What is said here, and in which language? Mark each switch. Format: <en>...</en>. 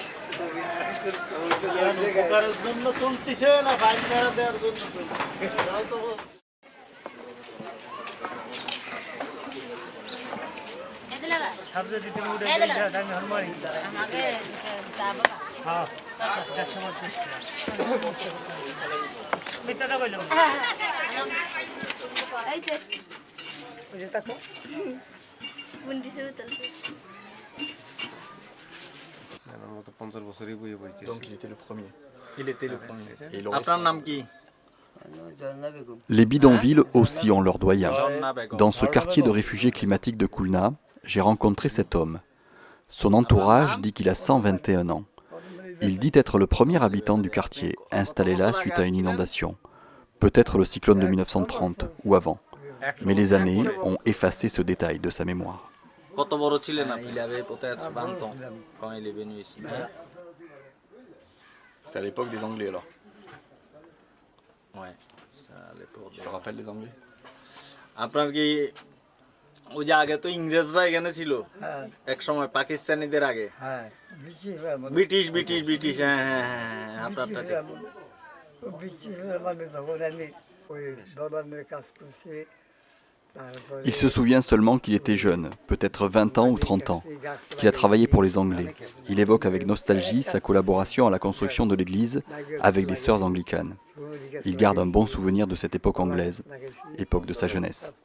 <fr>উপকারের জন্য তুলতেছে না বাইক মেরা দেওয়ার জন্য সাবজে দিতে উঠে আমি হরমারি আমাকে যাব হ্যাঁ সময় মিটাটা কইলাম এই যে ওই যে তাকো বুন্দি সে চলছে Donc il était le premier. Il était le premier. Et il Après un nom qui? Les bidonvilles aussi ont leurs doyens. Dans ce quartier de réfugiés climatiques de Khulna, j'ai rencontré cet homme. Son entourage dit qu'il a 121 ans. Il dit être le premier habitant du quartier, installé là suite à une inondation. Peut-être le cyclone de 1930 ou avant. Mais les années ont effacé ce détail de sa mémoire. Il avait peut-être 20 ans quand il est venu ici. C'est à l'époque des Anglais alors. Ouais, c'est à l'époque. Il se rappelle des Anglais?</fr> <bn>আপনার কি ওই যে আগে তো ইংরেজরা এখানে ছিল এক সময় পাকিস্তানিদের আগে হ্যাঁ ব্রিটিশ হ্যাঁ হ্যাঁ হ্যাঁ আপনারটা ব্রিটিশের মানে তখন আমি ওই দোকানের কাজ করছি</bn> <fr>Il se souvient seulement qu'il était jeune, peut-être 20 ans ou 30 ans, qu'il a travaillé pour les Anglais. Il évoque avec nostalgie sa collaboration à la construction de l'église avec des sœurs anglicanes. Il garde un bon souvenir de cette époque anglaise, époque de sa jeunesse.</fr>